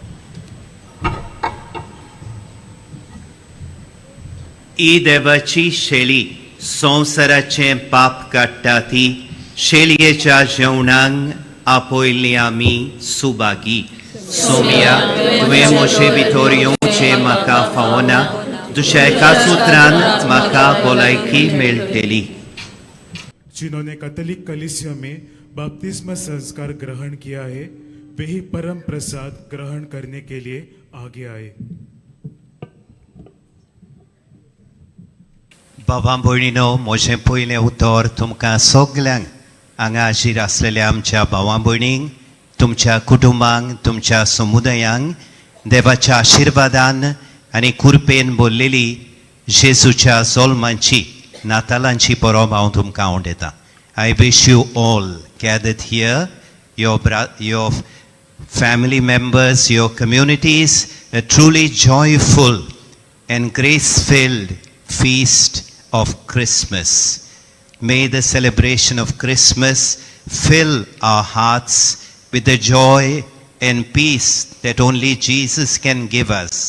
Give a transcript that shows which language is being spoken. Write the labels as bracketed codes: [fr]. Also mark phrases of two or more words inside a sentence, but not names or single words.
[kok] ही देवाची शेळी संवसाराचे पाप काडटा ती शेळयेच्या जेवणाक आपयली आमी सुभागी. सोम्या तुवें म्हजे भितर येवचें म्हाका फावना. तुज्या एका सुत्रान म्हाका भलायकी मेळटली. [hi] जिन्होंने कैथोलिक कलीसिया में बपतिस्मा संस्कार ग्रहण किया है वे ही परम प्रसाद ग्रहण करने के लिए आगे आए. [kok] बाबा भयणीनो, म्हजें पयलें उतर तुमकां सगल्यांक हांगा हाजीर आसलेल्या आमच्या भावां भयणींक, तुमच्या कुटुंबांक, तुमच्या समुदायांक देवाच्या आशिर्वादान आनी कृपेन भरलेली जेजूच्या जल्माची नातालांची परब हांव तुमकां आवडटा. [en] I wish you all gathered here, your family members, your communities, a truly joyful and grace-filled feast of Christmas. May the celebration of Christmas fill our hearts with the joy and peace that only Jesus can give us.